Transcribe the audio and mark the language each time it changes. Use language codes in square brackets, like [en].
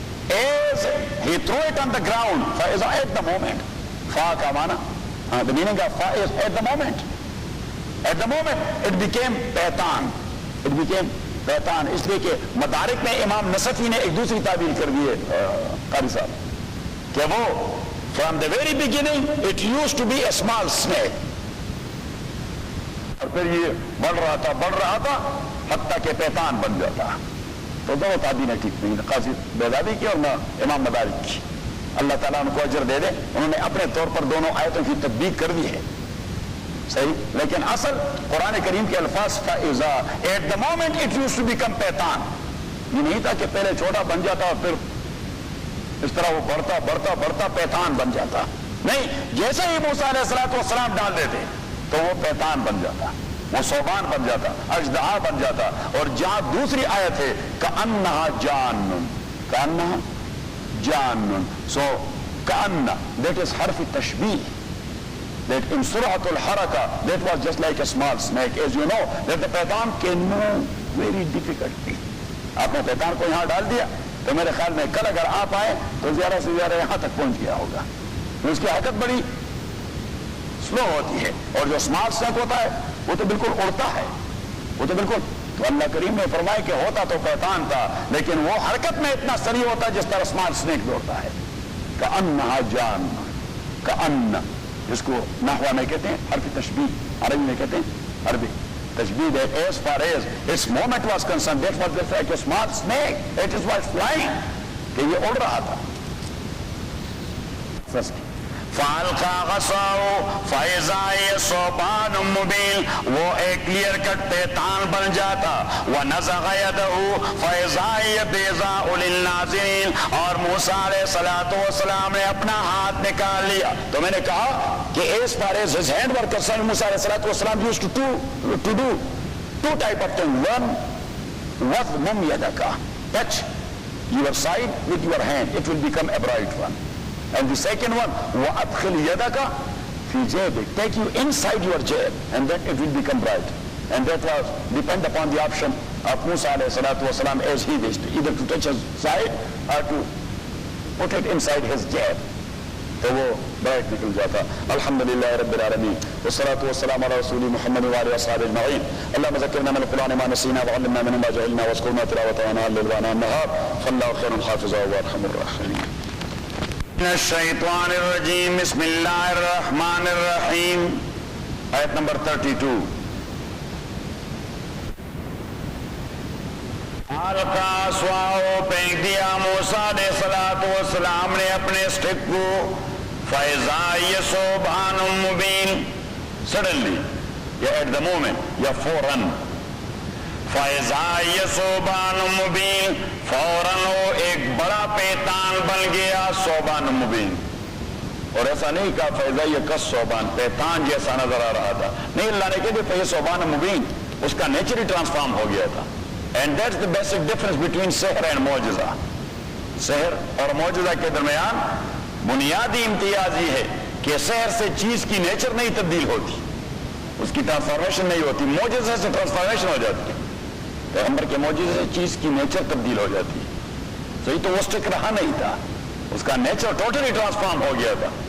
[en] As he threw it on the ground, [ar] فَإِذَا [en] at the moment. فا کا معنی, the meaning of fa is at the moment. At the moment it became python, it became python. [ur] اس لیے کہ مدارک میں امام نصفی نے ایک دوسری تعبیر کر دی ہے قاری صاحب کہ وہ [en] from the very beginning it used to be a small snake, [ur] اور پھر یہ بڑھ رہا تھا حتیٰ کہ پیتان بن جاتا. تو دونوں تعبیریں ٹھیک نہیں, قاضی بیضاوی کی اور امام مدارک کی. اللہ تعالیٰ ان کو اجر دے دے, انہوں نے اپنے طور پر دونوں آیتوں کی تطبیق کر دی ہے صحیح, لیکن اصل قرآن کریم کے الفاظ کا اذا [en] at the moment it used to become [ur] پیتان, یہ نہیں تھا کہ پہلے چھوٹا بن جاتا اور پھر اس طرح وہ بڑھتا پیتان بن جاتا. نہیں, جیسے ہی موسیٰ علیہ السلام ڈال دیتے تو وہ پیتان بن جاتا, وہ ثعبان بن جاتا, اژدہا بن جاتا. اور جہاں دوسری آیت ہے [ar] کأنہا جان, کأنہا جان, [en] so کأن, that is حرف تشبیہ, that in سرعت الحرکہ that was just like a small snake. As you know that the python can move very difficultly. [ur] آپ نے پیتان کو یہاں ڈال دیا تو میرے خیال میں کل اگر آپ آئے تو زیادہ سے زیادہ یہاں تک پہنچ گیا ہوگا. اس کی حرکت بڑی سلو ہوتی ہے, اور جو اسمارٹ سنیک ہوتا ہے وہ تو بالکل اڑتا ہے, وہ تو بالکل. تو اللہ کریم نے فرمایا کہ ہوتا تو پیتان تھا لیکن وہ حرکت میں اتنا سریع ہوتا ہے جس طرح اسمارٹ سنیک دوڑتا ہے. [ar] کأنہا جان, [ur] کأن, جس کو نحوہ میں کہتے ہیں حرف تشبیہ, عربی میں کہتے ہیں عربی تشبیہ. [en] that as far as its movement was concerned that was just like a small snake, it was flying, [ur] کہ یہ اڑ رہا تھا. [ar] فالقا غصاؤ فاذا ثعبان مبین، [ur] وہ ایک کلیئر کٹ پیتان بن جاتا، [ar] ونزغ یدہ فاذا بیضاء للناظرین، [ur] اور موسیٰ علیہ السلام نے اپنا ہاتھ نکال لیا. تو میں نے کہا کہ [en] as far as his hand were concerned, موسیٰ علیہ السلام used to do two type of things. One, [ar] وَضْمُمْ يَدَكَ, [en] touch your side with your hand, it will become a bright one. And the second one, [ar] وَأَدْخِلْ يَدَكَ فِي جَيْبِكَ, [en] take you inside your jab, and then it will become bright. And that was depend upon the option of Musa alayhi salatu wasalam as he wished, either to touch his side or to put it inside his jab. [ur] تو وہ bright نکل جاتا. [ar] الحمدللہ رب العالمین والصلاة والسلام علی رسول محمد وعلی اصحابہ اجمعین. اللهم ذکرنا من القرآن ما نسینا وعلمنا منه ما جهلنا واذكرنا تلاوته آناء الليل وآناء النهار فالله خير حافظا وارحم الراحمين. من الشیطان الرجیم بسم اللہ الرحمن الرحیم. [ur] آیت نمبر 32. [ar] القا عصاہ، [ur] پھینک دیا موسیٰ علیہ السلام نے اپنے اسٹک کو. [ar] فاذا ثعبان مبین، [en] suddenly یا at the moment [ur] یا فوراً. [ar] فاذا ثعبان مبین، [ur] فوراً وہ ایک بڑا پیتان بن گیا. ثعبان مبین، اور ایسا نہیں کہا [ar] فاذا یکس ثعبان، [ur] پیتان جیسا نظر آ رہا تھا. نہیں، اللہ نے کہا کہ [ar] ثعبان مبین، [ur] اس کا نیچر ہی ٹرانسفارم ہو گیا تھا. [en] And that's the basic difference between سحر and معجزہ. [ur] سحر اور معجزہ کے درمیان بنیادی امتیاز یہ ہے کہ سحر سے چیز کی نیچر نہیں تبدیل ہوتی، اس کی ٹرانسفارمیشن نہیں ہوتی. معجزہ سے ٹرانسفارمیشن ہو جاتی ہے. پیغمبر کے معجزے سے چیز کی نیچر تبدیل ہو جاتی ہے. صحیح، تو وہ سٹک رہا نہیں تھا، اس کا نیچر ٹوٹلی ٹرانسفارم ہو گیا تھا.